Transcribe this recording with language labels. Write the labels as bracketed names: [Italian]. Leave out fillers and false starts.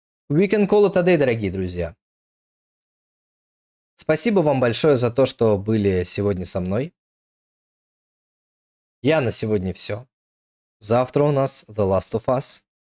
[English] We can call it a day, [Russian] дорогие друзья. Спасибо вам большое за то, что были сегодня со мной. Я на сегодня все. Завтра у нас The Last of Us.